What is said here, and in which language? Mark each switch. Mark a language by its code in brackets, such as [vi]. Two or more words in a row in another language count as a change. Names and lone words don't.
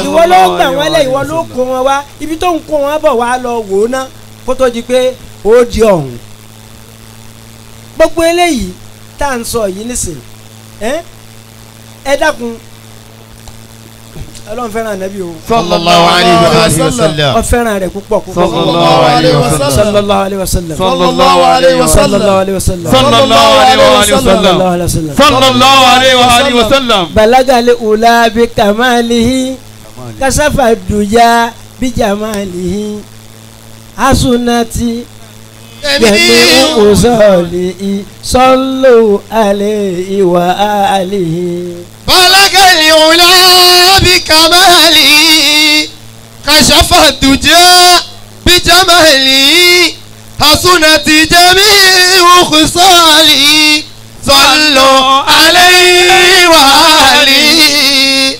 [yo] ìwọ ló gbà wọn lẹ ìwọ ló kó wọn wá ibi tó ń kó wọn bọ̀ wá lọ wò ó ná kó tó di pé ó di ọ̀hún. gbogbo eléyìí tá à ń sọ yìí nísìnyí ẹ dákun ọlọ́run fẹ́ràn ànábì o. [ar] صلى الله عليه وسلم. [yo] ó fẹ́ràn rẹ̀ púpọ̀ púpọ̀. [ar] صلى الله عليه وسلم. صلى الله عليه وسلم. صلى الله عليه وسلم. صلى الله عليه وسلم. صلى الله عليه وسلم. صلى الله عليه وسلم. صلى الله عليه وعلى آله وسلم. بلغ العلى بكماله كشف الدجى بجماله حسنت جميع خصاله صلوا عليه وآله. بلغ العلى بكماله كشف الدجى بجماله حسنت جميع خصاله صلوا عليه وآله.